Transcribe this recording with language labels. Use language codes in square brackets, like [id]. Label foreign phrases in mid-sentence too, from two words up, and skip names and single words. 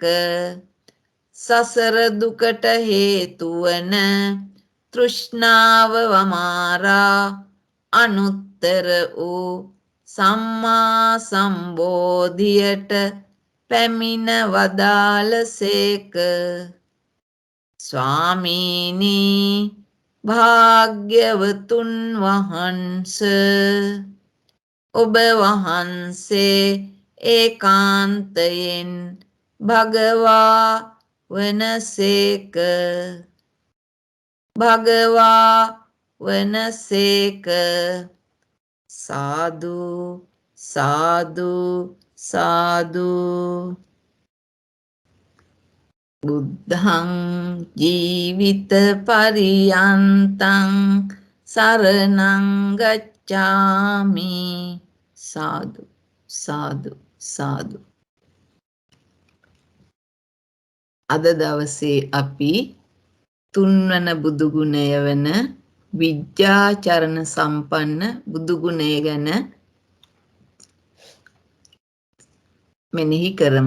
[si] සසර දුකට හේතු වන තෘෂ්ණාව වමාරා අනුත්තර වූ සම්මා සම්බෝධියට පැමිණ වදාළසේක. ස්වාමීනි භාග්‍යවතුන් වහන්ස, ඔබ වහන්සේ ඒකාන්තයෙන් භගවා වනසේක. භගවා වනසේක. සාදු සාදු සාදු. [pi] බුද්ධං ජීවිත පරියන්තං සරණං ගච්ඡාමි. [si] සාදු සාදු සාදු. අද දවසේ අපි තුන්වන බුදු ගුණය වන විද්‍යාචරණ සම්පන්න බුදු ගුණය ගැන මෙනෙහි කරමු.